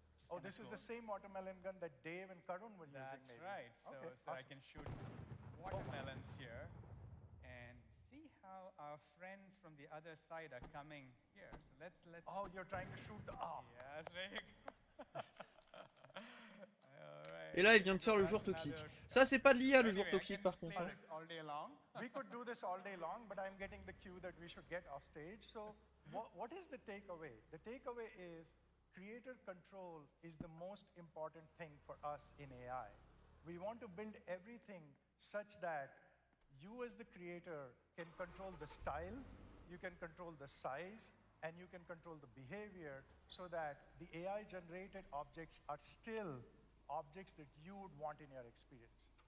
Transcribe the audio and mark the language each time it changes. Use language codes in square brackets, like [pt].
[en] Oh, this is the same watermelon gun that Dave and Karun were using, That's maybe. right. So, Okay, so I awesome. can shoot watermelons here, and see how our friends from the other side are coming here. So let's. Oh, you're trying to shoot the. Oh. Yes, very good. [fr] Et là, il vient de faire le joueur toxique. Ça, c'est pas de l'IA, le joueur toxique, par contre. [en] All day long. We could do this all day long, but I'm getting the cue that we should get off stage. So what is the takeaway? The takeaway is creator control is the most important thing for us in AI. We want to build everything such that you as the creator can control the style, you can control the size, and you can control the behavior so that the AI-generated objects are still objects that you would want in your experience.